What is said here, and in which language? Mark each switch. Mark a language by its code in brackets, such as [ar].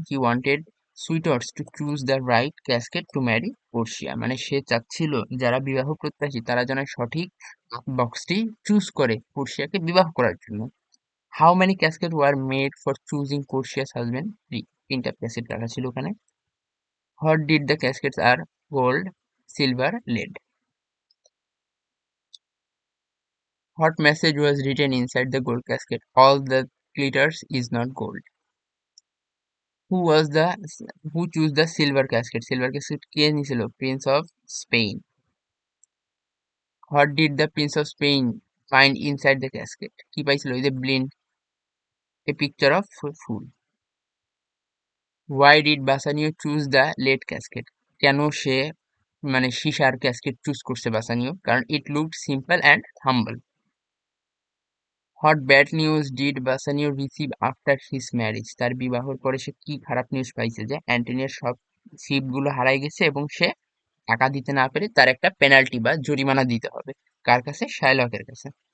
[en] he wanted suitors to choose the right casket to marry Portia, [bn] মানে সে চাচ্ছিল যারা বিবাহ প্রত্যাশী তারা যেন সঠিক বক্সটি চুজ করে পোর্শিয়াকে বিবাহ করার জন্য। [en] how many casket were made for choosing Portia's husband, [bn] তিনটা ক্যাসেট রাখা ছিল ওখানে। [en] What did the caskets are gold, silver, lead. What message was written inside the gold casket? All that glitters is not gold. Who was the who chose the silver casket? Silver casket [bn] কে নিছিল? [en] Prince of Spain. What did the Prince of Spain find inside the casket? [bn] কি পাইছিল? ওই যে [en] blind a picture of fool. Why did Bassanio choose the lead casket? [bn] কেন সে মানে সীসার casket choose করছে বাসানিও? [en] কারণ it looked simple and humble. What bad news did Bassanio receive after his marriage? [bn] তার বিবাহর পরে সে কি খারাপ নিউজ পাইছে যে অ্যান্টনিওর সব শিপগুলো হারাই গেছে এবং সে টাকা দিতে না পেরে তার একটা পেনাল্টি বা জরিমানা দিতে হবে। কার কাছে? শাইলকের কাছে।